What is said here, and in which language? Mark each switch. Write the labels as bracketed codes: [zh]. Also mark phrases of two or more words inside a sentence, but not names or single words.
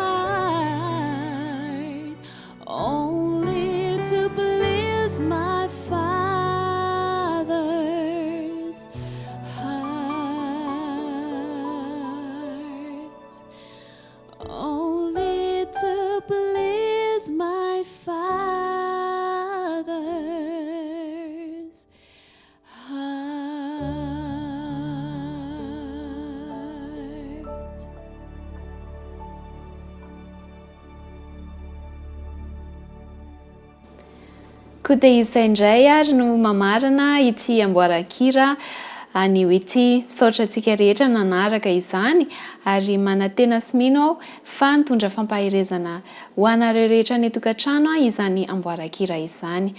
[en] part, only to please my Father's heart, only to please my Father's heart. [mg] Koa dia izay indray ary no mamarana ity amboaran-kira anio ity. Misaotra antsika rehetra nanaraka izany ary manantena sy mino aho fa nitondra fampahirezana ho anareo rehetra ny tokantrano izany amboaran-kira izany.